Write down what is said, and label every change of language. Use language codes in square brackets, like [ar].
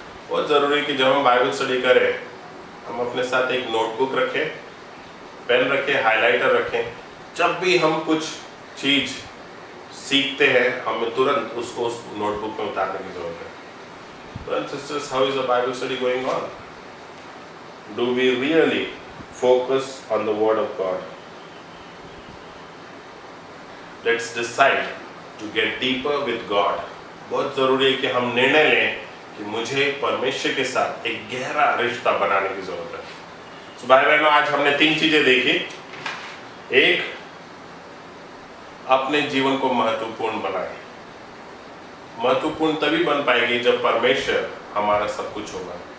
[hi] बहुत जरूरी कि जब हम बाइबल स्टडी करें, हम अपने साथ एक नोटबुक रखें, पेन रखें, हाइलाइटर रखें। जब भी हम कुछ चीज सीखते हैं, हमें तुरंत उसको उस नोटबुक में उतारने की जरूरत है। [en] Brothers and sisters, how is the Bible study going on? Do we really focus on the Word of God? Let's decide to get deeper with God. [hi] बहुत जरूरी है कि हम निर्णय लें कि मुझे परमेश्वर के साथ एक गहरा रिश्ता बनाने की जरूरत है। तो भाई बहनों, आज हमने 3 चीजें देखी। एक, अपने जीवन को महत्वपूर्ण बनाए। महत्वपूर्ण तभी बन पाएगी जब परमेश्वर हमारा सब कुछ होगा।